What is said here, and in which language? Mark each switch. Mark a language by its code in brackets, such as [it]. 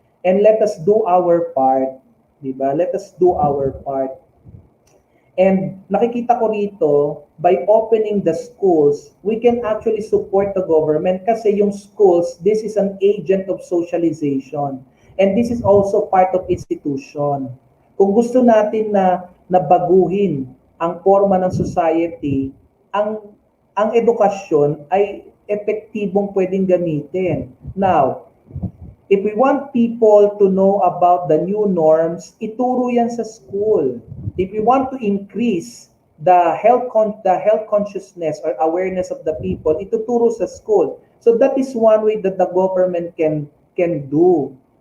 [en] And let us do our part. Diba? Let us do our part. And [tl] nakikita ko rito, [en] by opening the schools, we can actually support the government [tl] kasi yung [en] schools, this is an agent of socialization. And this is also part of institution. [tl] Kung gusto natin na baguhin ang forma ng society, ang edukasyon ay epektibong pwedeng gamitin. [en] Now, if we want people to know about the new norms, [tl] ituro yan sa school. [en] If we want to increase the health consciousness or awareness of the people, [tl] ituturo sa school. [en] So that is one way that the government can do.